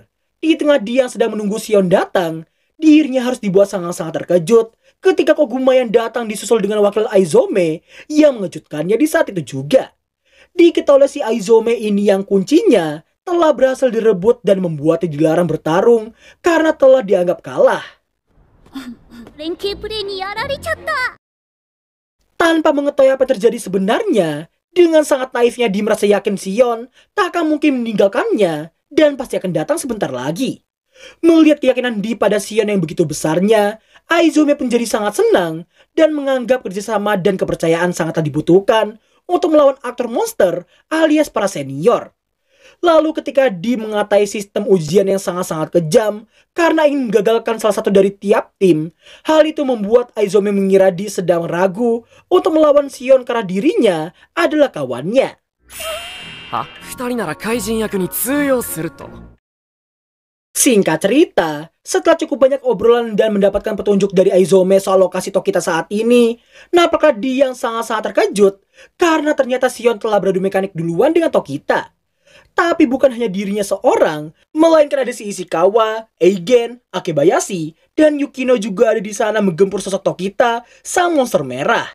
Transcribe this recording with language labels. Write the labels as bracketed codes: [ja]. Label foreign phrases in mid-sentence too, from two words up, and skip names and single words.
[id] Di tengah dia yang sedang menunggu Sion datang, dirinya harus dibuat sangat-sangat terkejut ketika Koguma yang datang disusul dengan wakil Aizome yang mengejutkannya di saat itu juga. Diketahui oleh si Aizome ini yang kuncinya telah berhasil direbut dan membuatnya dilarang bertarung karena telah dianggap kalah. [ja] 連携プレイにやられちゃった。 [id] Tanpa mengetahui apa yang terjadi sebenarnya, dengan sangat naifnya dia merasa yakin Sion tak akan mungkin meninggalkannya dan pasti akan datang sebentar lagi. Melihat keyakinan Di pada Sion yang begitu besarnya, Aizome pun jadi sangat senang dan menganggap kerjasama dan kepercayaan sangatlah dibutuhkan untuk melawan aktor monster alias para senior. Lalu ketika Di mengatai sistem ujian yang sangat-sangat kejam karena ingin menggagalkan salah satu dari tiap tim, hal itu membuat Aizome mengira Di sedang ragu untuk melawan Sion karena dirinya adalah kawannya. [ja] あ、二人なら怪人役に通用すると。 [id] Singkat cerita, setelah cukup banyak obrolan dan mendapatkan petunjuk dari Aizome soal lokasi Tokita saat ini, nampaknya dia yang sangat-sangat terkejut karena ternyata Sion telah beradu mekanik duluan dengan Tokita. Tapi bukan hanya dirinya seorang, melainkan ada si Ishikawa, Eigen, Akebayashi, dan Yukino juga ada di sana menggempur sosok Tokita, sang monster merah.